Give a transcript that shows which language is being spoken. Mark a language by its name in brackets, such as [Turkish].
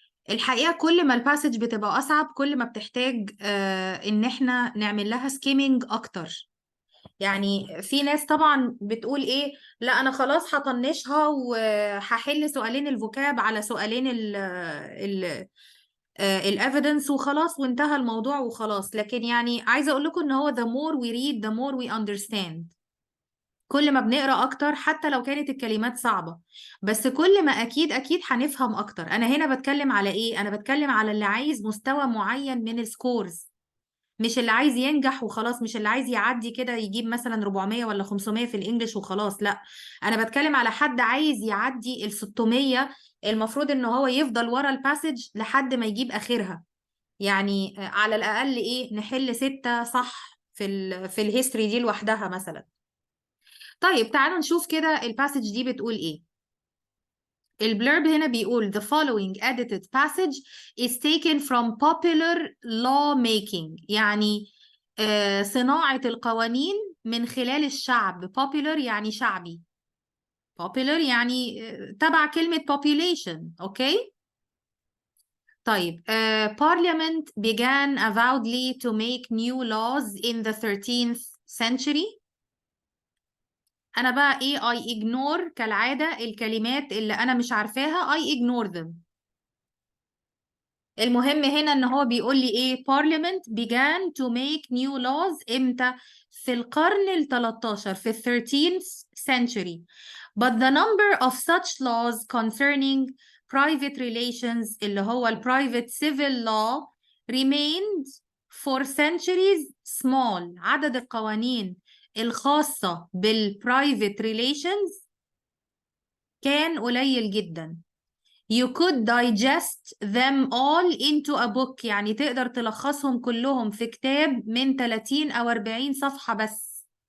[Arabic] الحقيقة كل ما الباسج بتبقى أصعب كل ما بتحتاج إن احنا نعمل لها سكيمينج أكتر. يعني في ناس طبعا بتقول ايه، لا انا خلاص هطنشها وهحل سؤالين الفوكاب على سؤالين ال الايفيدنس وخلاص وانتهى الموضوع وخلاص. لكن يعني عايزه اقول لكم ان هو [English] the more we read the more we understand. [Arabic] كل ما بنقرا اكتر حتى لو كانت الكلمات صعبه، بس كل ما اكيد هنفهم اكتر. انا هنا بتكلم على ايه؟ انا بتكلم على اللي عايز مستوى معين من السكورز، مش اللي عايز ينجح وخلاص، مش اللي عايز يعدي كده يجيب مثلا 400 ولا 500 في الانجليش وخلاص. لا، انا بتكلم على حد عايز يعدي ال 600. المفروض ان هو يفضل ورا الباسج لحد ما يجيب اخرها. يعني على الاقل ايه، نحل 6 صح في الهيستوري دي لوحدها مثلا. طيب تعالوا نشوف كده الباسج دي بتقول ايه. البلurb هنا بيقول [English] the following edited passage is taken from popular lawmaking، [Arabic] يعني صناعة القوانين من خلال الشعب. popular يعني شعبي. popular يعني تبع كلمة population. اوكي. [English] طيب Parliament began avowedly to make new laws in the 13th century. [Arabic] انا بقى ايه [English] I ignore [Arabic] كالعادة الكلمات اللي انا مش عارفاها [English] I ignore them. [Arabic] المهم هنا ان هو بيقول لي ايه [English] Parliament began to make new laws [Arabic] امتى؟ في القرن ال 13 في ال 13th century. [English] But the number of such laws concerning private relations [Arabic] اللي هو ال [English] private civil law remained for centuries small. [Arabic] عدد القوانين الخاصة بال private relations كان قليل جدا. [English] You could digest them all into a book [Arabic] يعني تقدر تلخصهم كلهم في كتاب من 30 أو 40 صفحة بس.